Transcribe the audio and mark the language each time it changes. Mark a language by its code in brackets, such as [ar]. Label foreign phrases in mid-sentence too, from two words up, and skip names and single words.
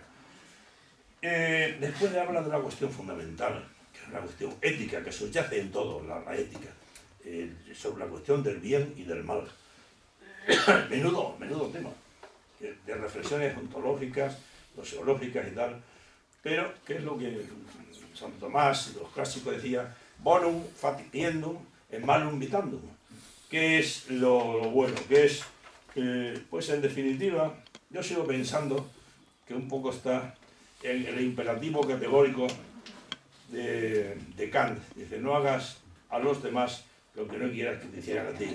[es] Después le habla de una cuestión fundamental, que es una cuestión ética, que subyace en todo, la ética, sobre la cuestión del bien y del mal. menudo tema, de reflexiones ontológicas, sociológicas y tal, pero ¿qué es lo que Santo Tomás y los clásicos decían? [la] Bonum faciendum et malum vitandum. [es] ¿Qué es lo bueno? ¿Qué es? Pues en definitiva, yo sigo pensando que un poco está en el imperativo categórico de Kant. Dice, no hagas a los demás lo que no quieras que te hicieran a ti.